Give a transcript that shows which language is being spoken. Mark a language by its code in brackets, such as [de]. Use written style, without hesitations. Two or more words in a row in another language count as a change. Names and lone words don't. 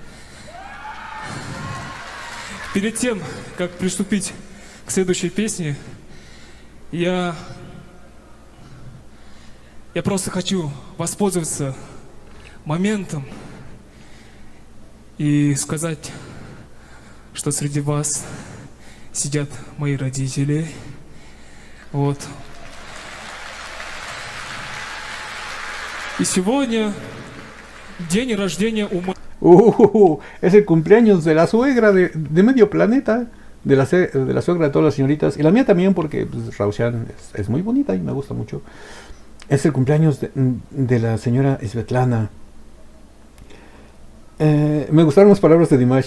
[ru] Перед тем, как приступить к следующей песне, я просто хочу воспользоваться моментом и сказать, что среди вас сидят мои родители. Вот. И сегодня день рождения у [es] Es el cumpleaños de la suegra de medio planeta, de la suegra de todas las señoritas, y la mía también, porque pues, Raushan es muy bonita y me gusta mucho. Es el cumpleaños de la señora Svetlana. Me gustaron las palabras de Dimash.